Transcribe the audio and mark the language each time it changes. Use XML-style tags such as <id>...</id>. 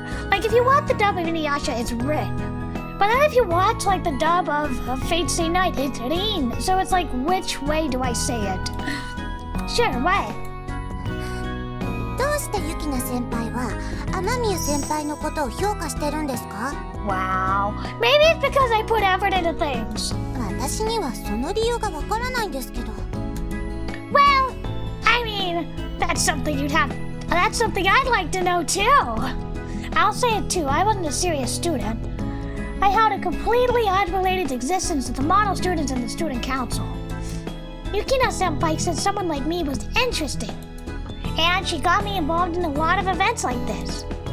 <en>Like, if you watch the dub of Inuyasha, it's Rin. But then if you watch, like, the dub of Fate Stay Night, it's Rin. So it's like, which way do I say it? Sure, what?</en> <ja>どうしてユキナ先輩は雨宮先輩のことを評価してるんですか？</ja> <en>Wow. Maybe it's because I put effort into things.</en> <ja>私にはその理由がわからないんですけど。</ja> <en>Well, I mean, that's something I'd like to know too. I'll say it too, I wasn't a serious student. I held a completely unrelated existence with the model students and the student council. Yukina-senpai said someone like me was interesting. And she got me involved in a lot of events like this.</en>